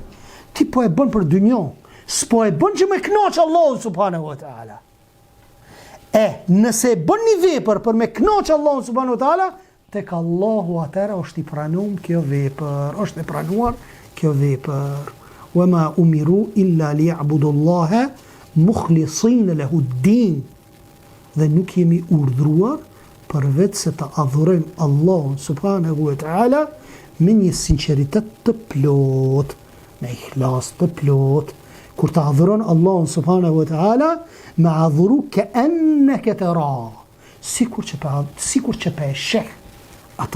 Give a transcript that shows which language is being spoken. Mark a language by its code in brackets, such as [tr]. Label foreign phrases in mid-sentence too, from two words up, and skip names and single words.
[sq] Ti po e bën për dynjë. S'po e bën që me kënaq Allahu [ar] subhanahu wa taala. [sq] Nëse e bën një vepër për me kënaq Allahu [ar] subhanahu wa taala, [sq] tek Allahu atëra është i pranuar kjo vepër, është e pranuar kjo vepër. [ar] Wa ma umiru illa liya'budu Allaha mukhlisin lahu ad-din. [sq] Dhe nuk jemi urdhruar përveç se të adhurojmë Allahun [ar] subhanahu wa taala [sq] me një sinqeritet të plot, me ihlas të plot. Kur të adhuron Allahun [ar] subhanahu wa taala, [sq] me adhuru [ar] ka'annaka tara, [sq] sikur që pa e sheh atë.